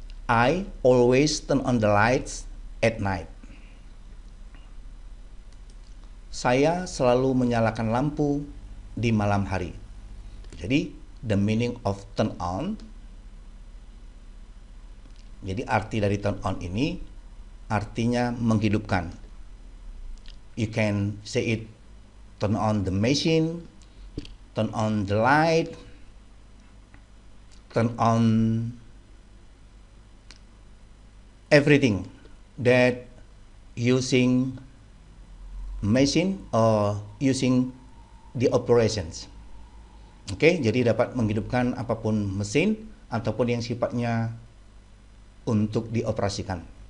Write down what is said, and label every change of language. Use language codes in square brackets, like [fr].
[en] I always turn on the lights at night. [id] Saya selalu menyalakan lampu di malam hari. Jadi, [en] the meaning of turn on. [id] Jadi arti dari turn on ini artinya menghidupkan. [en] You can say it turn on the machine, turn on the light, turn on everything that using machine or using the operations. [id] Oke, jadi dapat menghidupkan apapun mesin ataupun yang sifatnya untuk dioperasikan.